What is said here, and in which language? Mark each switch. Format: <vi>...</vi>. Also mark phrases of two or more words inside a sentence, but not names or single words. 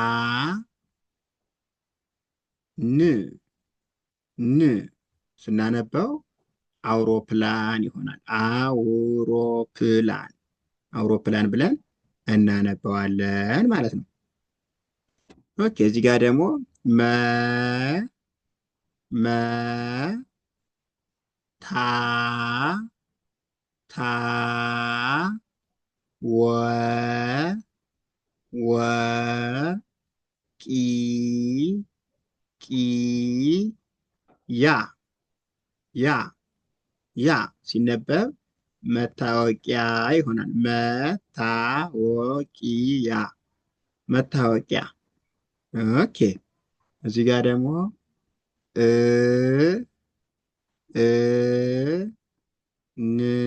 <am>ን ን ስናነበው አውሮፕላን ይሆናል። አውሮፕላን አውሮፕላን ብለን እናነበዋለን ማለት ነው። ኦኬ እዚህ ጋር ደግሞ መ መ ታ ታ ወ ወ ቂ ቂ ያ ያ ያ ሲነበብ መታወቂያ ይሆናል። መታወቂያ መታወቂያ። ኦኬ እዚህ ጋር ደግሞ እ እ ን</am>